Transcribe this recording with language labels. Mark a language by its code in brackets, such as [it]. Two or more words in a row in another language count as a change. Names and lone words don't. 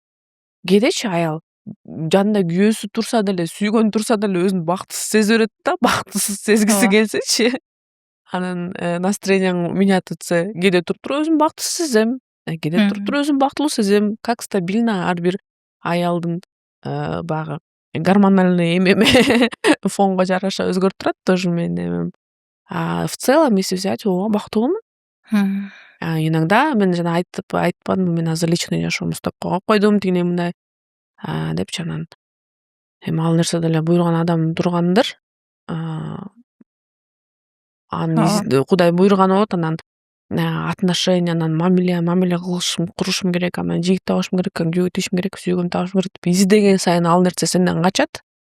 [ky] Кээдечи аял жанында күйөөсү турса деле, сүйгөнү турса деле өзүн бактысыз сезе берет да, бактысыз сезгиси келсечи. Анан настроениең меняться кээде туруп өзүм бактысыз сезем, кээде туруп өзүм бактылуу сезем. [ru] Как стабильно [ky] ар бир аялдын баягы гормональный эмеме фонго жараша өзгөрүп турат, тоже менин эмем. [ru] В целом, если взять, бактылуумун. [ky] Иногда мен жана айтпадымбы, мен азыр личный жашоомду стоп койдум, тигине мындай депчи. Анан эми ал нерсе деле буйруган адам тургандыр. Анын Кудай буйруган болот. Анан отношениянан мамиле курушум керек, анан жигит табышым керек, күйөө тийишим керек, сүйгөн табышым керек деп издеген сайын ал нерсе сенден качат.